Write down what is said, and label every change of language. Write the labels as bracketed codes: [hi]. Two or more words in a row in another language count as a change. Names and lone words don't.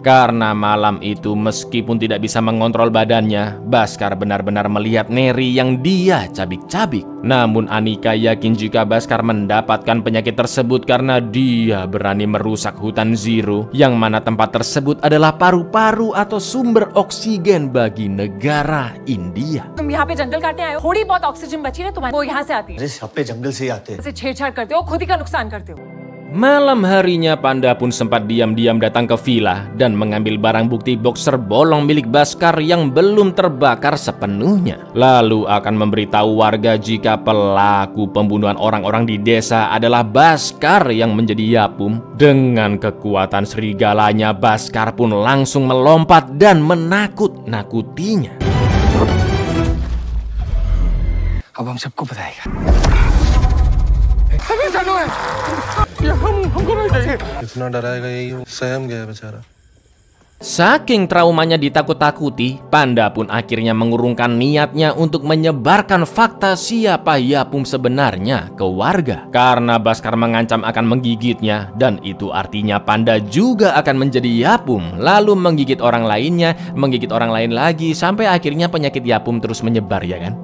[id] Karena malam itu meskipun tidak bisa mengontrol badannya, Baskar benar-benar melihat Neri yang dia cabik-cabik. Namun Anika yakin jika Baskar mendapatkan penyakit tersebut karena dia berani merusak hutan Zero, yang mana tempat tersebut adalah paru-paru atau sumber oksigen bagi negara India. [hi] तुम यहाँ पे जंगल काटने आए हो, थोड़ी बहुत ऑक्सीजन बची ना तुम्हारी, वो यहाँ से आती है। अरे सब पे जंगल से ही आते हैं। ऐसे छेड़छाड़ करते हो, खुद ही का नुकसान करते हो। [id] Malam harinya Panda pun sempat diam-diam datang ke villa dan mengambil barang bukti boxer bolong milik Baskar yang belum terbakar sepenuhnya. Lalu akan memberitahu warga jika pelaku pembunuhan orang-orang di desa adalah Baskar yang menjadi Yapum. Dengan kekuatan serigalanya, Baskar pun langsung melompat dan menakut-nakutinya. [hi] अब हम सबको बताएगा। इतना डराएगा यही सहम गया बेचारा। [id] Saking traumanya ditakut-takuti, Panda pun akhirnya mengurungkan niatnya untuk menyebarkan fakta siapa Yapum sebenarnya ke warga. Karena Baskar mengancam akan menggigitnya, dan itu artinya Panda juga akan menjadi Yapum, lalu menggigit orang lainnya, menggigit orang lain lagi, sampai akhirnya penyakit Yapum terus menyebar, ya kan?